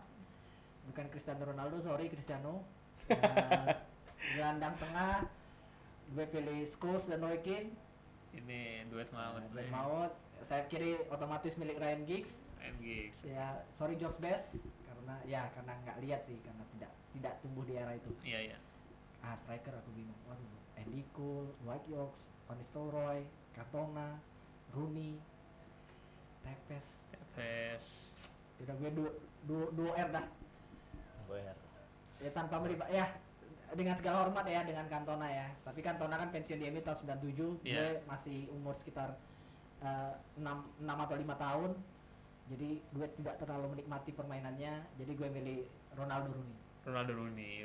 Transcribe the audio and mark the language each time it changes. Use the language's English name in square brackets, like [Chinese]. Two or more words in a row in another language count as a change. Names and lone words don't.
[Indonesian] Bukan Cristiano Ronaldo, sorry Cristiano. Gelandang tengah gue pilih Scholes dan Roy Keane. Ini duet maut. Dan maut. Sayap kiri otomatis milik Ryan Giggs. Giggs. Ya, sorry George Best karena nggak lihat sih, karena tidak tumbuh di era itu. Iya iya. Striker aku bingung. Waduh, Andy Cole, Dwight Yorks, Van Nistelrooy, Cantona, Rooney, Tevez. Udah gue duo R dah. Ya tanpa melibat ya, dengan segala hormat ya dengan Cantona ya. Tapi Cantona kan pensiun di MU tahun 97, Iya. gue masih umur sekitar 6 atau 5 tahun. Jadi gue tidak terlalu menikmati permainannya, jadi gue milih Ronaldo Rooney.